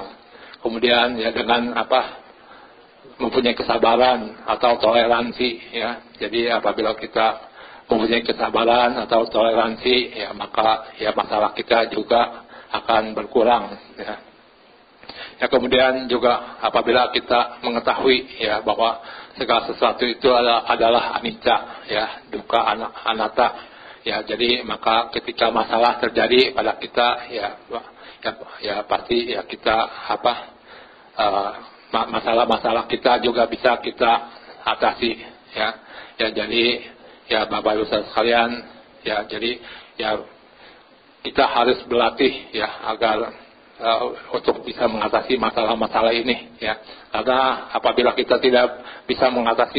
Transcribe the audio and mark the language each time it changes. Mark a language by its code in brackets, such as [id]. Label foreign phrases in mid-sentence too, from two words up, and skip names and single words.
[id] Kemudian ya dengan mempunyai kesabaran atau toleransi ya, jadi apabila kita mempunyai kesabaran atau toleransi ya maka ya masalah kita juga akan berkurang ya. Ya kemudian juga apabila kita mengetahui ya bahwa segala sesuatu itu adalah anicca ya, [pi] dukkha anatta [id] ya, jadi maka ketika masalah terjadi pada kita ya pasti ya kita masalah-masalah kita juga bisa kita atasi ya. Ya jadi ya Bapak Ibu sekalian ya, jadi ya kita harus berlatih ya agar untuk bisa mengatasi masalah-masalah ini ya, karena apabila kita tidak bisa mengatasi